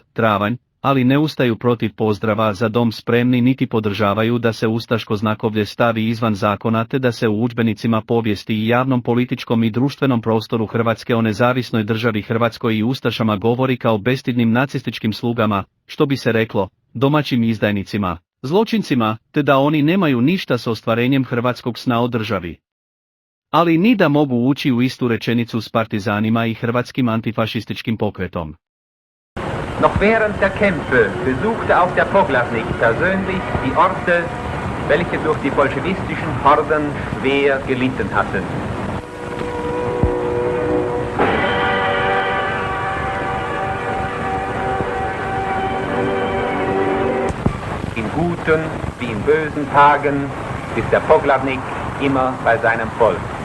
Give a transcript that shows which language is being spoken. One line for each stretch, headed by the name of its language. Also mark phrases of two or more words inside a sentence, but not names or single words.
Croatian: travanj, ali ne ustaju protiv pozdrava za dom spremni niti podržavaju da se ustaško znakovlje stavi izvan zakona te da se u udžbenicima povijesti i javnom političkom i društvenom prostoru Hrvatske o nezavisnoj državi Hrvatskoj i ustašama govori kao bestidnim nacističkim slugama, što bi se reklo, domaćim izdajnicima, zločincima, te da oni nemaju ništa s ostvarenjem hrvatskog sna o državi. Ali ni da mogu ući u istu rečenicu s partizanima i hrvatskim antifašističkim pokretom.
German: Noch während der Kämpfe besuchte auch der Poglavnik persönlich die Orte, welche durch die bolschewistischen Horden schwer gelitten hatten. In guten wie in bösen Tagen ist der Poglavnik immer bei seinem Volk.